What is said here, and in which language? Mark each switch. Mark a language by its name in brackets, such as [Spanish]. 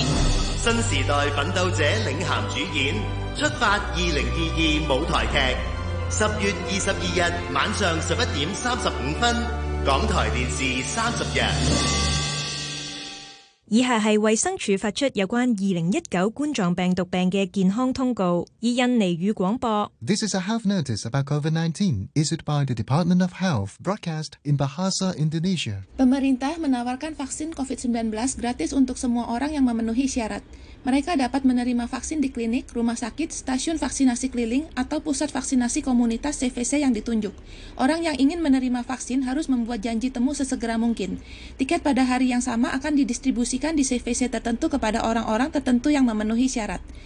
[Chinese] 新时代奋斗者领衔主演，出发2022舞台剧，10月22日晚上11:35。港台电视30日。以下是卫生署发出有关2019冠状病毒病的健康通告，以印尼语广播。 [English] This is a health notice about COVID-19 issued by the Department of Health, broadcast in Bahasa Indonesia. [Indonesian] Pemerintah menawarkan vaksin COVID-19 gratis untuk semua orang yang memenuhi syarat. Mereka dapat menerima vaksin di klinik, rumah sakit, stasiun vaksinasi keliling, atau pusat vaksinasi komunitas CVC yang ditunjuk. Orang yang ingin menerima vaksin harus membuat janji temu sesegera mungkin. Tiket pada hari yang sama akan didistribusikan di CVC tertentu kepada orang-orang tertentu yang memenuhi syarat.